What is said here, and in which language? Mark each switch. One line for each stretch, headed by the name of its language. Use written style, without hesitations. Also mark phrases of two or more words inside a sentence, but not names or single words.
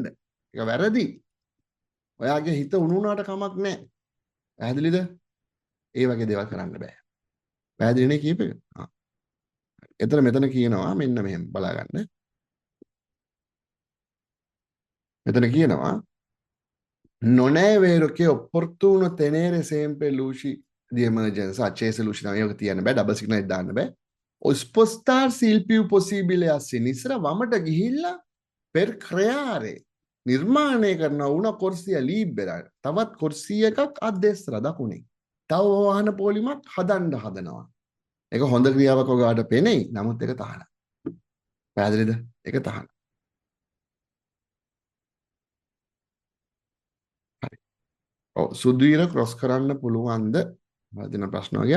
Sinhala: ඒක වැරදි. ඔයාගේ හිත උණු වුණාට කමක් නෑ. පැහැදිලිද? ඒ වගේ දේවල් කරන්න බෑ. පැහැදිලිනේ කීප එක? මෙතන කියනවා මෙන්න මෙහෙම බලා ගන්න.
Italian: මෙතන කියනවා non è vero che è opportuno tenere sempre luci di emergenza accese, luci da io
Sinhala: තියන්න බෑ,
English: double signal
Sinhala: දාන්න බෑ.
Italian: O spostarsi il più possibile a sinistra,
Sinhala: වමට ගිහිල්ලා
Italian: per creare
Sinhala: නිර්මාණය කරන
Italian: una corsia libera,
Sinhala: තවත් කුර්සිය එකක්
Italian: a destra
Sinhala: දකුණේ. තව වාහන පොලිමක් හදන්න හදනවා. ඒක හොඳ ක්‍රියාවක් ඔයාලට පෙනෙයි. නමුත් ඒක තහනම්. පැහැදිලිද? ඒක තහනම්. හරි. ඔව් සුදීර ක්‍රොස් කරන්න පුළුවන්ද? වදින ප්‍රශ්න වගේ.